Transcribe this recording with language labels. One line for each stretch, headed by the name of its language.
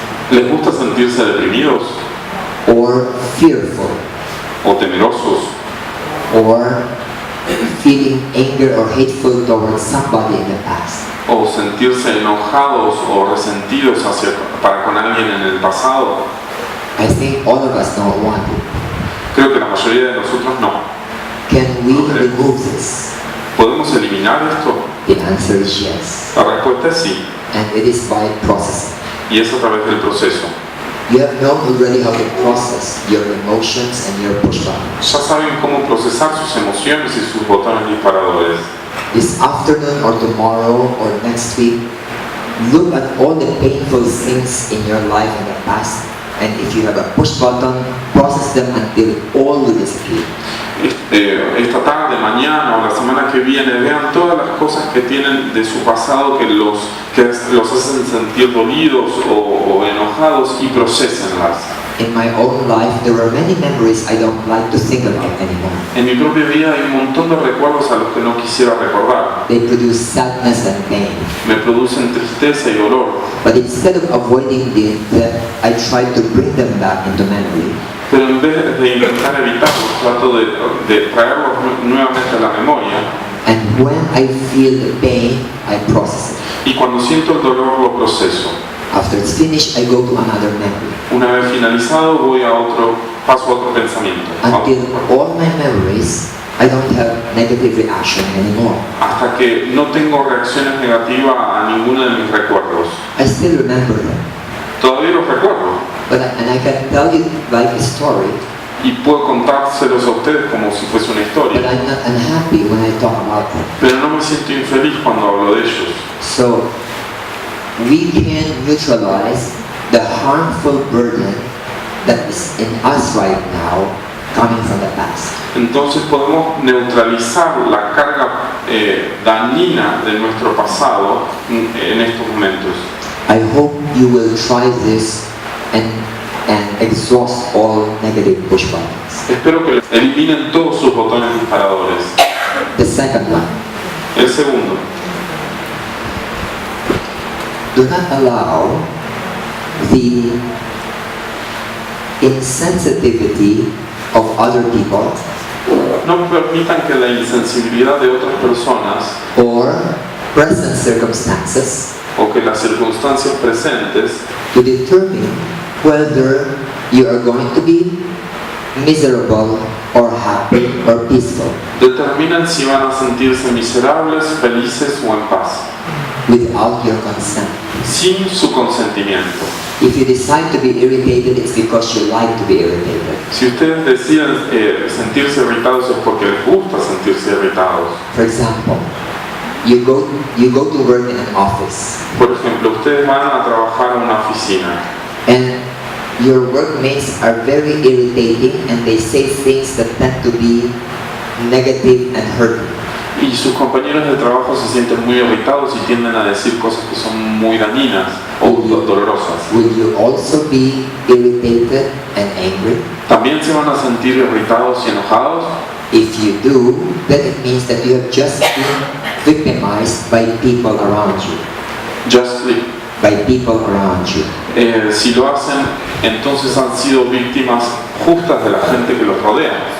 Spanish: ¿Les gusta sentirse deprimidos
English: or fearful
Spanish: o temerosos
English: or feeling anger or hateful towards somebody in the past?
Spanish: o sentirse enojados o resentidos para con alguien en el pasado?
English: I think all of us don't want it.
Spanish: Creo que la mayoría de nosotros no.
English: Can we remove this?
Spanish: ¿Podemos eliminar esto?
English: The answer is yes.
Spanish: La respuesta es sí.
English: and it is by processing.
Spanish: Y es a través del proceso.
English: You have known already how to process your emotions and your push buttons.
Spanish: Ya saben cómo procesar sus emociones y sus botones disparadores.
English: This afternoon or tomorrow or next week, look at all the painful things in your life in the past, and if you have a push button, process them until all will disappear.
Spanish: Esta tarde, mañana o la semana que viene, vean todas las cosas que tienen de su pasado que los hacen sentir dolidos o enojados y procesenlas.
English: In my own life, there were many memories I don't like to think about anymore.
Spanish: En mi propia vida hay un montón de recuerdos a los que no quisiera recordar.
English: They produce sadness and pain.
Spanish: Me producen tristeza y dolor.
English: But instead of avoiding them, I try to bring them back into memory.
Spanish: Pero en vez de intentar evitarlos, trato de traerlos nuevamente a la memoria.
English: And when I feel the pain, I process it.
Spanish: Y cuando siento el dolor, lo proceso.
English: After it's finished, I go to another memory.
Spanish: Una vez finalizado, paso a otro pensamiento.
English: Until all my memories, I don't have negative reaction anymore.
Spanish: Hasta que no tengo reacciones negativas a ninguno de mis recuerdos.
English: I still remember them.
Spanish: Todavía los recuerdo.
English: And I can tell you like a story.
Spanish: Y puedo contárselos a ustedes como si fuese una historia.
English: But I'm not unhappy when I talk about them.
Spanish: Pero no me siento infeliz cuando hablo de ellos.
English: So we can neutralize the harmful burden that is in us right now, coming from the past.
Spanish: Entonces podemos neutralizar la carga dañina de nuestro pasado en estos momentos.
English: I hope you will try this and exhaust all negative push buttons.
Spanish: Espero que eliminen todos sus botones disparadores.
English: The second one.
Spanish: El segundo.
English: Do not allow the insensitivity of other people
Spanish: No permitan que la insensibilidad de otras personas
English: or present circumstances
Spanish: o que las circunstancias presentes
English: to determine whether you are going to be miserable or happy or peaceful
Spanish: determinan si van a sentirse miserables, felices o en paz,
English: without your consent.
Spanish: sin su consentimiento.
English: If you decide to be irritated, it's because you like to be irritated.
Spanish: Si ustedes deciden sentirse irritados es porque les gusta sentirse irritados.
English: For example, you go to work in an office,
Spanish: Por ejemplo, ustedes van a trabajar en una oficina
English: and your workmates are very irritating and they say things that tend to be negative and hurtful.
Spanish: y sus compañeros de trabajo se sienten muy irritados y tienden a decir cosas que son muy dañinas o dolorosas.
English: Will you also be irritated and angry?
Spanish: ¿También se van a sentir irritados y enojados?
English: If you do, then it means that you have just been victimized by people around you. Justly. By people around you.
Spanish: Si lo hacen, entonces han sido víctimas justas de la gente que los rodea.